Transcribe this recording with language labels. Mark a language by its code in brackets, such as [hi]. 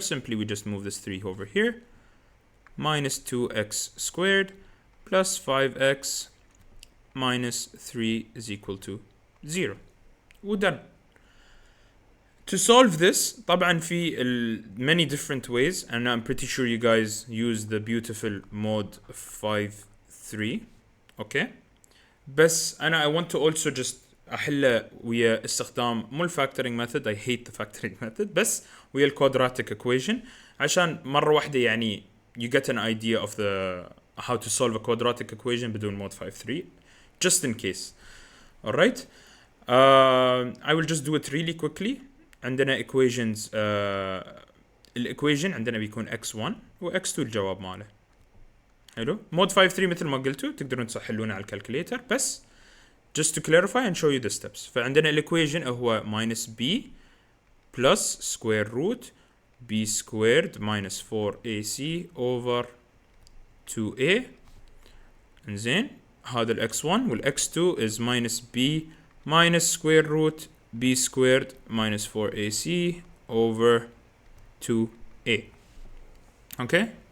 [en] Simply we just move this 3 over here. Minus 2x squared plus 5x minus 3 is equal to 0. We're done. To solve this طبعا في many different ways and I'm pretty sure you guys use the beautiful mode 5-3. okay. بس أنا I want to also just [ar] أحله ويا استخدام مو الفاكتورينج [en] method. I hate the factoring method [ar] بس ويا الكوادراتيك [en] equation [ar] عشان مرة واحدة يعني [en] you get an idea of the how to solve a quadratic equation بدون mode 5-3 just in case. alright. I will just do it really quickly. [ar] عندنا equations الإيكويشن عندنا بيكون x1 و x2 الجواب ماله. حلو. مود 5-3 مثل ما قلتوا تقدرون تحلونه على الكالكوليتر بس [en] just to clarify and show you the steps. [ar] فعندنا الإيكويشن هو [en] minus b plus square root b squared minus 4ac over 2a. [ar] انزين هذا ال [en] x1 وال x2 is minus b minus square root b squared minus 4ac over 2a. okay.